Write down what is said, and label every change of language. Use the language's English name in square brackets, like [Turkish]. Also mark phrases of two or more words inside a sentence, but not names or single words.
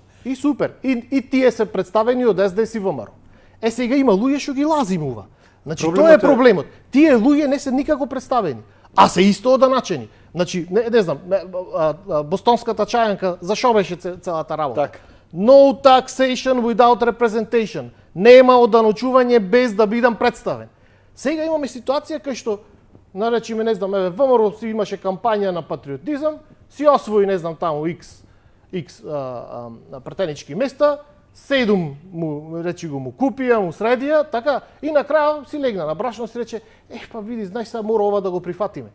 [Macedonian] И супер. И тие се представени од СДС и ВМРО. Сега има луѓе што ги лази мува. Значи тоа е проблемот. Тие луѓе не се никако представени, а се исто одначени. Значи не знам, бостонската чајанка за што беше целата работа? Така. [English] No taxation without representation. [Macedonian] Нема оданочување без да бидам представен. Сега имаме ситуација кај што наречиме, не знам, ВМРО си имаше кампања на патриотизам, си освои, не знам, таму X пратенички места, 7 му купија, му средија, така, и на крај си легна на брашно си рече, па види, знаеш, сега мора ова да го прифатиме.